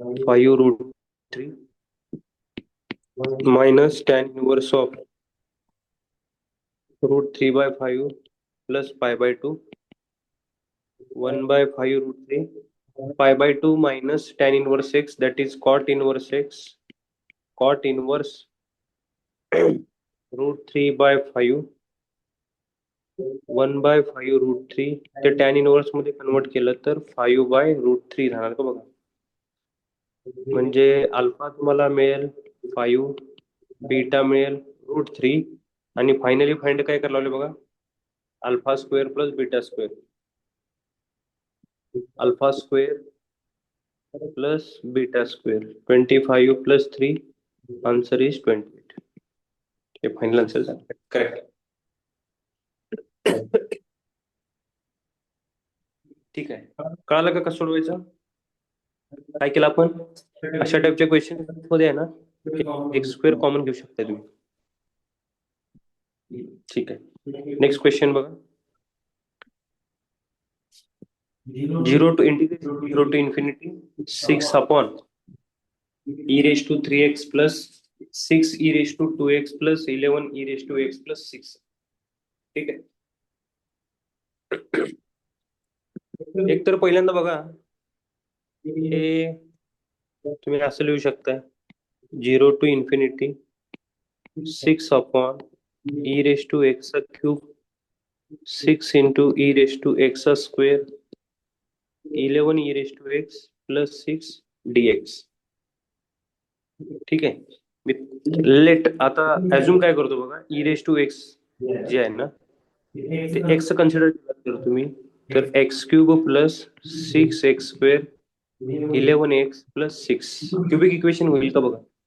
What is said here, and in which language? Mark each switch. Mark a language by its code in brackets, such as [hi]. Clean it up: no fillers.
[mr] 1/5√3 minus tan inverse of √3/5 plus π/2. [en] 1/5√3 π/2 minus tan inverse x, that is cot inverse x, cot inverse √3/5 1/5√3 [mr] ते tan inverse मध्ये convert केलं तर 5/√3 राहणार का बघा. म्हणजे अल्फा तुम्हाला मिळेल 5, बीटा मिळेल √3 आणि फायनली फाइंड काय करायला लावले बघा, alpha square plus beta square. Alpha square plus beta square 25 plus 3, answer is 28. हे फायनल आन्सर झालं, करेक्ट. ठीक आहे, कळालं का कसं सोडवायचं? काय केलं आपण? अशा टाईपच्या क्वेश्चन मध्ये आहे ना, एक्स स्क्वेअर कॉमन घेऊ शकता तुम्ही. ठीक आहे, नेक्स्ट क्वेश्चन बघा. [en] 0 to infinity 6 upon e raised to 3x plus 6 e raised to 2x plus 11 e raised to x plus 6. [mr] ठीक आहे, एक तर पहिल्यांदा बघा, हे तुम्ही असं लिहू शकता, [en] 0 to infinity 6 upon e raised to x cube 6 into e raised to x square 11 e raised to x plus 6 dx. [mr] ठीक आहे, लेट आता अजून काय करतो बघा, e raised to x जे आहे ना ते x कन्सिडर केलं तुम्ही तर x cube plus 6x² 11x plus 6 cubic equation होईल का बघा.